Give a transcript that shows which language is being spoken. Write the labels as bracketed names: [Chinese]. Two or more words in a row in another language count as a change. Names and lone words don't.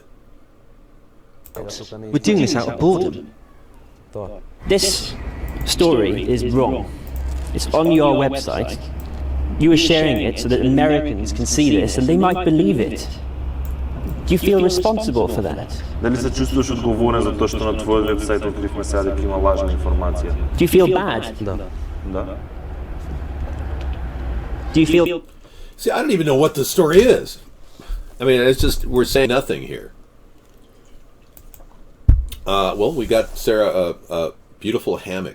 [English] We're doing this out of boredom. This story is wrong. It's on your website. You are sharing it so that Americans can see this and they might believe it. Do you feel responsible for that? [Macedonian] Дали се чувствуваш отговорен за тоа што на твојот вебсайт откривме сега дека има лажна информација? [English] Do you feel bad? [Macedonian] Да. [English] Do you feel... See, I don't even know what the story is. I mean, it's just, we're saying nothing here. Well, we got Sarah a beautiful hammock.